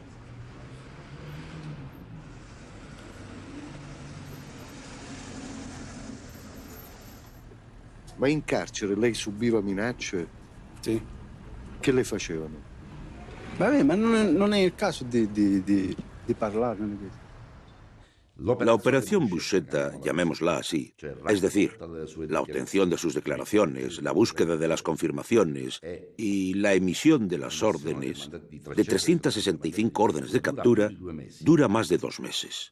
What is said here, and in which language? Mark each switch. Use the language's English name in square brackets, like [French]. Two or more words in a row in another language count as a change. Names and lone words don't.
[Italian] Ma in carcere lei subiva minacce? Sì. Che le facevano? Vabbè, ma non è il caso di parlare. Non è questo. [Spanish] La operación Buscetta, llamémosla así, es decir, la obtención de sus declaraciones, la búsqueda de las confirmaciones y la emisión de las órdenes, de 365 órdenes de captura, dura más de 2 meses.